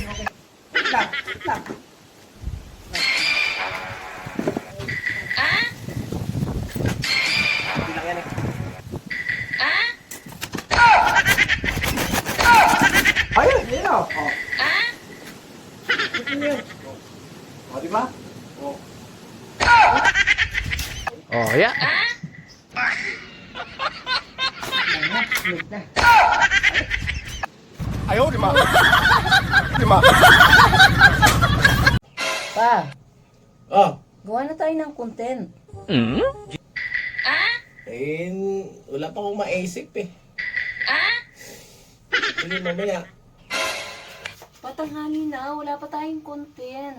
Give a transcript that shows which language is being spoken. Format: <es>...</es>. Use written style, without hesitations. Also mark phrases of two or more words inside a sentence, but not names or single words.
<tl>Wait lang. Hindi lang yan eh. Ayun, yun o. Oh. Ito yun. O, di ba? O.</tl> <en>Oh, yeah.</en> <zh>哎呦我的妈！我的妈！</zh> <tl>Pa, Oh. gawa na tayo ng content. Wala pa akong maisip eh. Sige, mamaya. Patanghali na, wala pa tayong content.</tl>